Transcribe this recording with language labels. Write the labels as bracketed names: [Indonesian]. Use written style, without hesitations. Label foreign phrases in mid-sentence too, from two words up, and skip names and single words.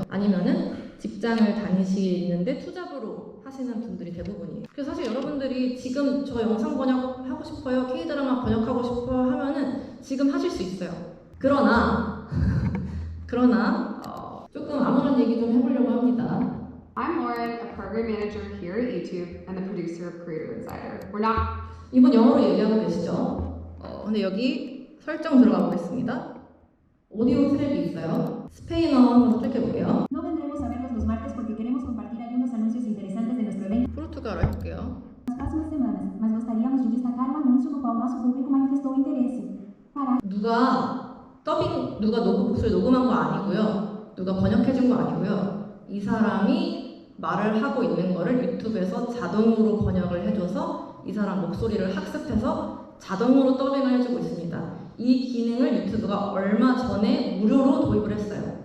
[Korean] 아니면은 직장을 다니시는데 투잡으로 하시는 분들이 대부분이에요. 그래서 사실 여러분들이 지금 저 영상 번역하고 싶어요, K-드라마 번역하고 싶어요 하면은 지금 하실 수 있어요. 그러나 조금 아무런 얘기 좀 해보려고 합니다. [English] I'm Lauren, a program manager here at YouTube and the producer of Creator Insider. We're not [Korean] 이분 영어로 얘기하고 계시죠? 근데 여기 설정 들어가 보겠습니다. 오디오 트랙이 있어요. 스페인어 한번 선택해볼게요. [Spanish] No vendremos a verlos los martes porque queremos compartir algunos anuncios interesantes de nuestro evento [Korean] 포르투갈어 해볼게요. [Portuguese] nas próximas semanas, mas gostaríamos de destacar um anúncio no qual nosso público manifestou interesse. Para [Korean] 누가 목소리 녹음한 거 아니고요. 누가 번역해준 거 아니고요. 이 사람이 말을 하고 있는 거를 유튜브에서 자동으로 번역을 해줘서 이 사람 목소리를 학습해서 자동으로 더빙을 해주고 있습니다. 이 기능을 유튜브가 얼마 전에 무료로 도입을 했어요.